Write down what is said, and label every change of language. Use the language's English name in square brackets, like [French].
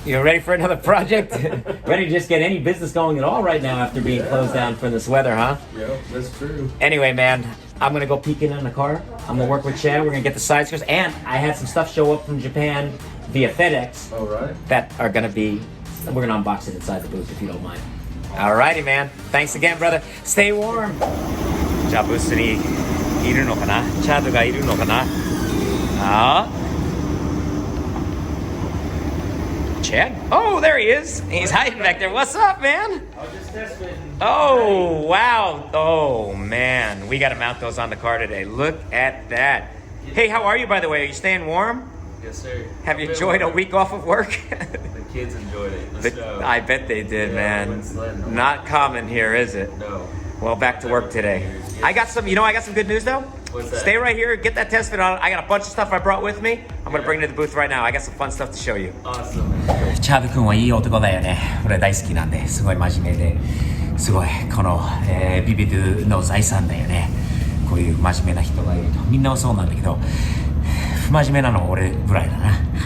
[English] You're ready for another project? Ready to just get any business going at all right now after being closed down for this weather, huh? Yeah, that's true. Anyway, man, I'm gonna go peek in on the car. I'm gonna work with Chad. We're gonna get the side skirts, and I had some stuff show up from Japan via FedEx. All right. That are gonna be. We're gonna unbox it inside the booth if you don't mind. Alrighty, man. Thanks again, brother. Stay warm. [Japanese] じゃあブースにいるのかな？チャードがいるのかな？チ [English] Chad? Oh, there he is. He's hiding back there. What's up, man? Oh, wow. Oh, man. We got to mount those on the car today. Look at that. Hey, how are you, by the way? Are you staying warm? Yes, sir. Have you enjoyed a week off of work? The kids enjoyed it. Let's go. I bet they did, Yeah, man. went sledding. Not common here, is it? No. Well, back to work today. I got some good news though. What's that? Stay right here, get that test fit on. I got a bunch of stuff I brought with me. I'm gonna bring it to the booth right now. I got some fun stuff to show you. Awesome. [Japanese] チャード君はいい男だよね。俺大好きなんで、すごい真面目で、すごいこの、ビビドゥの財産だよね。こういう真面目な人がいると。みんなはそうなんだけど、不真面目なのは俺ぐらいだな。